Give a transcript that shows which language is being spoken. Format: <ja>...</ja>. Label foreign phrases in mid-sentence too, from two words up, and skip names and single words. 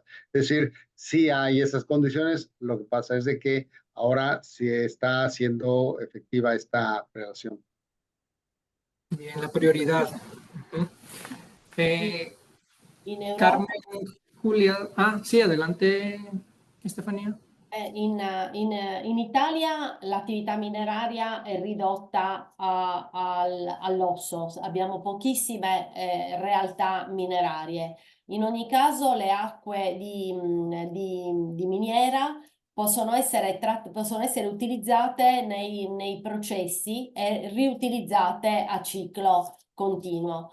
<es>Es decir, sí hay esas condiciones, lo que pasa es de que ahora sí está siendo efectiva esta relación. Bien, la prioridad.</es> <it>In Europa,</it> <es>Carmen, Julia. Sí, adelante, Estefanía.</es> <it>in Italia l'attività mineraria è ridotta all'osso, abbiamo pochissime realtà minerarie. In ogni caso le acque di miniera possono essere utilizzate nei processi e riutilizzate a ciclo continuo.</it>